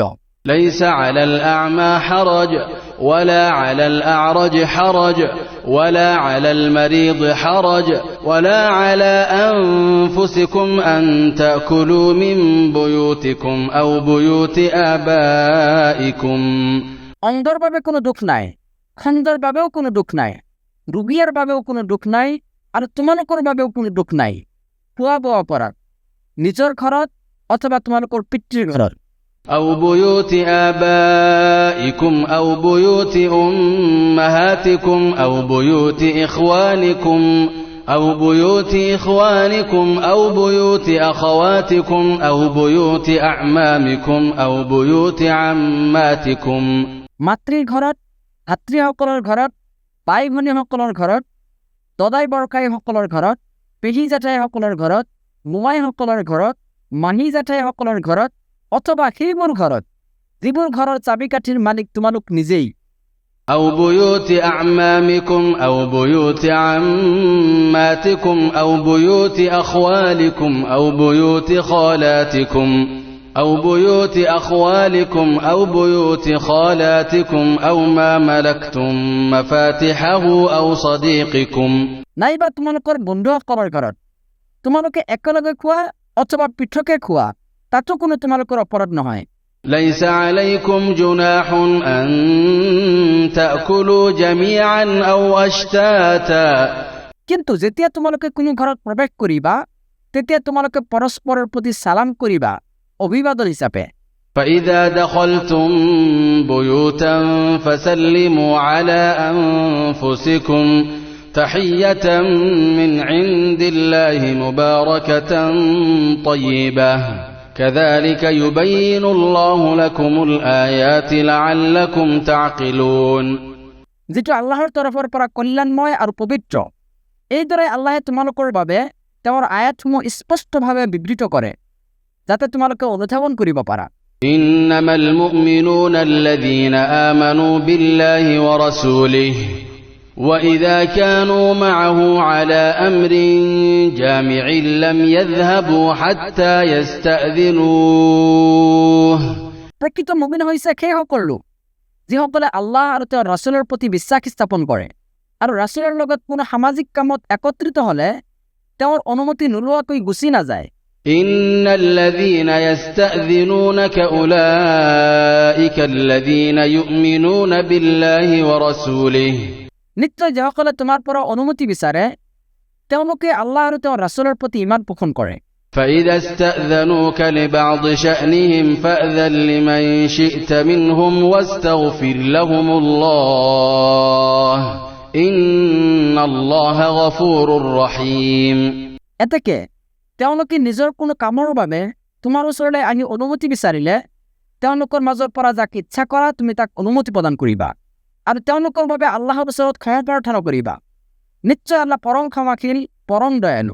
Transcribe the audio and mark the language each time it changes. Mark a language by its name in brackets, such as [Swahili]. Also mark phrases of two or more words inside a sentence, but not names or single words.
[Arabic] ليس على الأعمى حرج ولا على الأعرج حرج ولا على المريض حرج ولا على أنفسكم أن تأكلوا من بيوتكم أو بيوت آبائكم [Assamese] অন্ধৰ বাবে কোনো দুখ নাই, খণ্ডৰ বাবেও কোনো দুখ নাই, ৰোগীৰ বাবেও কোনো দুখ নাই, আৰু তোমালোকৰ বাবেও কোনো দুখ নাই খোৱা বোৱা কৰাত, নিজৰ ঘৰত অথবা তোমালোকৰ পিতৃৰ ঘৰত। [Arabic] أو بيوت آبائكم أو بيوت أمهاتكم أو بيوت إخوانكم أو بيوت إخوانكم أو بيوت أخواتكم أو بيوت أعمامكم أو بيوت عماتكم [Assamese] মাতৃৰ ঘৰত, ভাতৃসকলৰ ঘৰত, বাই ভনীসকলৰ ঘৰত, দদাই বৰকাইসকলৰ ঘৰত, পেহী জেঠাইসকলৰ ঘৰত, মোমাইসকলৰ ঘৰত, মাহী জেঠাইসকলৰ ঘৰত, অথবা সেইবোৰ ঘৰত যিবোৰ ঘৰৰ চাবিকাঠিৰ মালিক তোমালোক নিজেই। [Arabic] أو بيوت أعمامكم أو بيوت عماتكم أو بيوت أخوالكم أو بيوت خالاتكم أو بيوت أخوالكم أو بيوت خالاتكم أو ما ملكتم مفاتحه أو صديقكم [Assamese] নাইবা তোমালোকৰ বন্ধুসকলৰ ঘৰত তোমালোকে একেলগে খোৱা অথবা পৃথকে খোৱা, তাতো কোনো তোমালোকৰ অপৰাধ নহয়। [Arabic] ليس عليكم جناح أن تأكلوا جميعا أو أشتاتا [Assamese] কিন্তু যেতিয়া তোমালোকে কোনো ঘৰত প্ৰৱেশ কৰিবা তেতিয়া তোমালোকে পৰস্পৰৰ প্ৰতি সালাম কৰিবা অভিবাদন হিচাপে। [Arabic] فإذا دخلتم بيوتا فسلموا على أنفسكم تحية من عند الله مباركة طيبة كذلك يبين الله لكم الآيات لعلكم تعقلون [Assamese] যেটো আল্লাহৰ তৰফৰ পৰা কল্যাণময় আৰু পবিত্ৰ, এইদৰে আল্লাহে তোমালোকৰ বাবে তেওঁৰ আয়াতসমূহ স্পষ্টভাৱে বিবৃত কৰে যাতে তোমালোকে অনুধাৱন কৰিব পাৰা। [Arabic] إنما المؤمنون الذين آمنوا بالله ورسوله وإذا كانوا معه على أمر جامع لم يذهبوا حتى يستأذنوه [Assamese] প্ৰকৃত মুমিন হৈছে সেইসকল লোক যিসকলে আল্লাহ আৰু তেওঁৰ ৰাছুলৰ প্ৰতি বিশ্বাস স্থাপন কৰে আৰু ৰাছুলৰ লগত কোনো সামাজিক কামত একত্ৰিত হ'লে তেওঁৰ অনুমতি নোলোৱাকৈ গুচি নাযায়। [Arabic] إن الذين يستأذنونك أولئك الذين يؤمنون بالله ورسوله [Assamese] নিশ্চয় যিসকলে তোমাৰ পৰা অনুমতি বিচাৰে তেওঁলোকে আল্লাহ আৰু তেওঁৰ ৰাছুলৰ প্ৰতি ইমান পোষণ কৰে। [Arabic] فإذا استأذنوك لبعض شأنهم فأذن لمن شئت منهم واستغفر لهم الله إن الله غفور رحيم [Assamese] এতেকে তেওঁলোকে নিজৰ কোনো কামৰ বাবে তোমাৰ ওচৰলৈ আহি অনুমতি বিচাৰিলে তেওঁলোকৰ মাজৰ পৰা যাক ইচ্ছা কৰা তুমি তাক অনুমতি প্ৰদান কৰিবা আৰু তেওঁলোকৰ বাবে আল্লাহৰ ওচৰত ক্ষমা প্ৰাৰ্থনা কৰিবা। নিশ্চয় আল্লাহ পৰম ক্ষমাশীল পৰম দয়ালু।